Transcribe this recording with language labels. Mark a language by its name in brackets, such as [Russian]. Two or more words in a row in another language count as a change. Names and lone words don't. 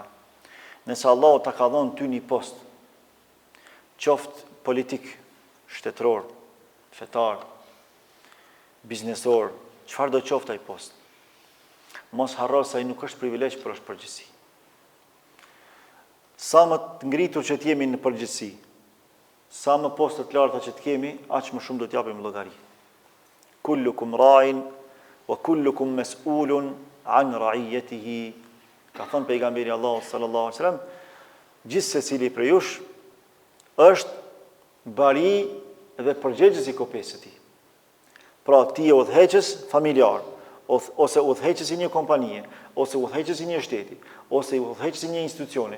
[Albanian] Nëse Allahu ta ka dhënë ty një post, qoftë politik, shtetëror, fetar, biznesor, çfarë do qoftë ai post, mos harro se ai nuk është privilegj, por është përgjegjësi. Sa më të ngritur që t'jemi në përgjithësi, sa më poste të larta që t'kemi, aq më shumë do t'japim llogari. [Arabic] كلكم راع وكلكم مسؤول عن رعيته. [Albanian] Ka thënë pejgamberi Allahu [Arabic] صلى الله عليه وسلم, [Albanian] gjithë secili prej jush është bari dhe përgjegjës i kopesë së tij. Pra ti je udhëheqës familjar, ose udhëheqës i një kompanie, ose udhëheqës i një shteti, ose udhëheqës i një institucioni.